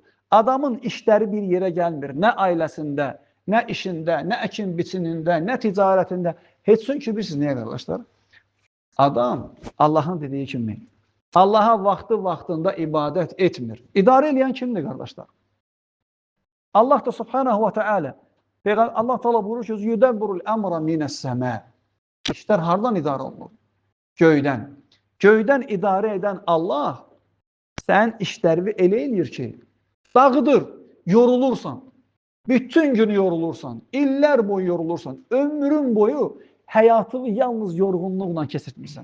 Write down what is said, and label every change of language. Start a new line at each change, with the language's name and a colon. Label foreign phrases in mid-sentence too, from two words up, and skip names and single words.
Azerbaijani: Adamın işləri bir yerə gəlmir. Nə ailəsində, nə işində, nə əkin biçinində, nə ticarətində. Heç çünki bilirsiniz nəyə qardaşlar? Adam Allahın dediyi kimi Allaha vaxtında ibadət etmir. İdarə eləyən kimdir, qardaşlar? Allah da
Arabic: سبحانه وتعالى
Azerbaijani: Allah Teala buyurur ki,
Arabic: يدبر الأمر من السماء.
Azerbaijani: İşlər hardan idarə olunur? Göydən. Göydən idarə edən Allah sən işlərini elə eləyir ki, dağıdır, yorulursan, bütün gün yorulursan, illər boyu yorulursan, ömrün boyu həyatını yalnız yorğunluqla keçirtmirsən.